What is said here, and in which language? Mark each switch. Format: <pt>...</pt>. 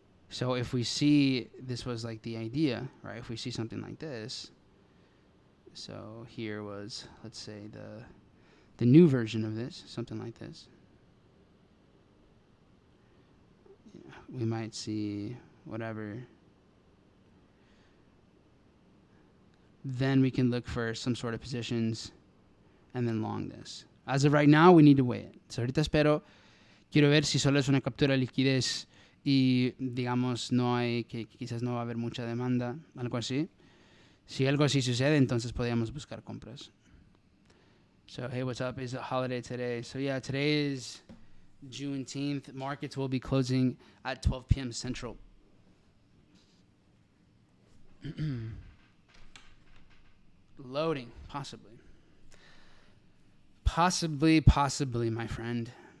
<en>So if we see, this was like the idea, right? If we see something like this, so here was, let's say, the new version of this, something like this. Yeah, we might see whatever. Then we can look for some sort of positions and then long this. As of right now, we need to wait.</en> <es>So ahorita espero, quiero ver si solo es una captura de liquidez y digamos no hay, que quizás no va a haber mucha demanda, algo así. Si algo así sucede, entonces podríamos buscar compras.</es> <en>So hey, what's up? It's a holiday today. So yeah, today is Juneteenth. Markets will be closing at 12 p.m. Central. Loading, possibly, my friend.</en>